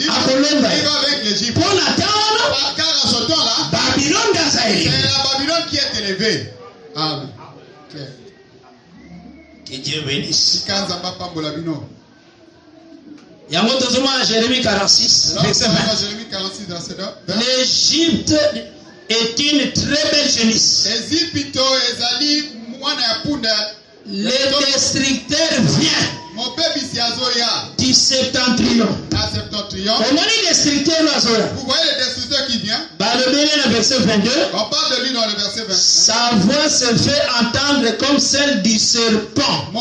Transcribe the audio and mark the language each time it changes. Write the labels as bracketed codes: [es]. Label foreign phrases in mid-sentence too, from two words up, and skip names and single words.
[fr] Il va vaincre l'Égypte. Car enlevé. Amen. Que Dieu bénisse. [ln] Kanzamba pambola bino. Yango tozoma Jérémie 46 verset 20. [fr] Jérémie 46 verset 20. L'Égypte est une très belle génisse. [ln] Égypte ezali mwana ya punda. [fr] Le destructeur vient du septentrion. Comment le destructeur là? Vous voyez le destructeur qui vient? Le verset 22. On parle de lui dans le verset 22. Sa voix se fait entendre comme celle du serpent.